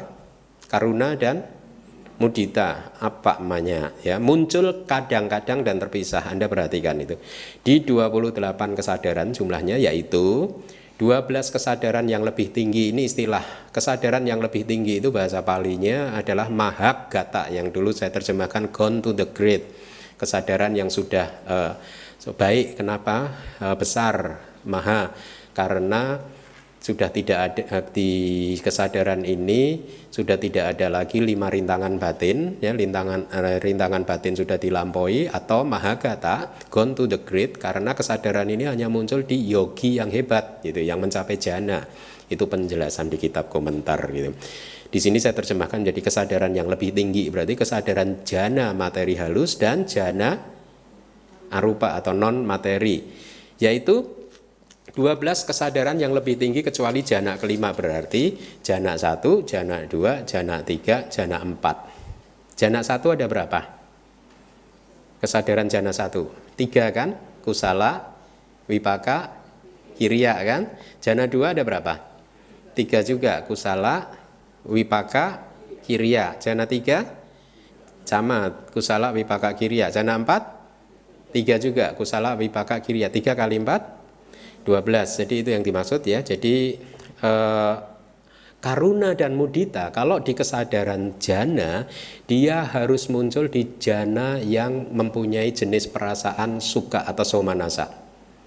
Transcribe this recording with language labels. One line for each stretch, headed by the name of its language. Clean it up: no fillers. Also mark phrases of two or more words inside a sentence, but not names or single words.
Indonesian: Karuna dan mudita, apa namanya ya, muncul kadang-kadang dan terpisah. Anda perhatikan itu di 28 kesadaran jumlahnya, yaitu 12 kesadaran yang lebih tinggi. Ini istilah kesadaran yang lebih tinggi itu bahasa palinya adalah mahagata, yang dulu saya terjemahkan
English: gone to the great,
Indonesian: kesadaran yang sudah baik. Kenapa besar maha? Karena sudah tidak ada di kesadaran ini, sudah tidak ada lagi 5 rintangan batin ya, rintangan batin sudah dilampaui, atau mahagata,
English: gone to the great,
Indonesian: karena kesadaran ini hanya muncul di yogi yang hebat gitu, yang mencapai jana. Itu penjelasan di kitab komentar gitu. Di sini saya terjemahkan jadi kesadaran yang lebih tinggi, berarti kesadaran jana materi halus dan jana arupa atau non materi, yaitu 12 kesadaran yang lebih tinggi kecuali jana kelima, berarti jana 1, jana 2, jana 3, jana 4. Jana 1 ada berapa? Kesadaran jana 1 3 kan?
Pali: Kusala, wipaka, kiriya kan?
Indonesian: Jana 2 ada berapa? 3 juga,
Pali: kusala, wipaka, kiriya.
Indonesian: Jana 3 sama,
Pali: kusala, wipaka, kiriya.
Indonesian: Jana 4 3 juga,
Pali: kusala, wipaka, kiriya.
Indonesian: 3 kali 4 12. Jadi itu yang dimaksud ya. Jadi karuna dan mudita kalau di kesadaran jana, dia harus muncul di jana yang mempunyai jenis perasaan suka atau somanasa.